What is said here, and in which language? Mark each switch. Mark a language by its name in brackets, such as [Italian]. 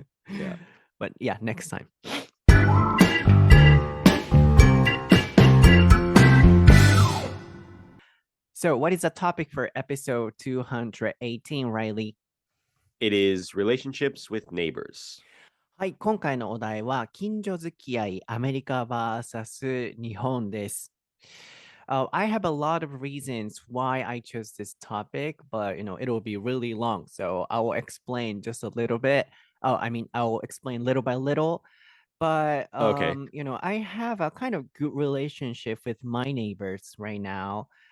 [English] Yeah. But yeah, next time. So, what is the topic for episode 218, Riley? It is relationships with neighbors. [Japanese] はい、今回のお題は、近所付き合い、アメリカ vs 日本です。 [English] I have a lot of reasons why I chose this topic, but, it will be really long. So, I will explain just a little bit. I will explain little by little. But, Okay. I have a kind of good relationship with my neighbors right now.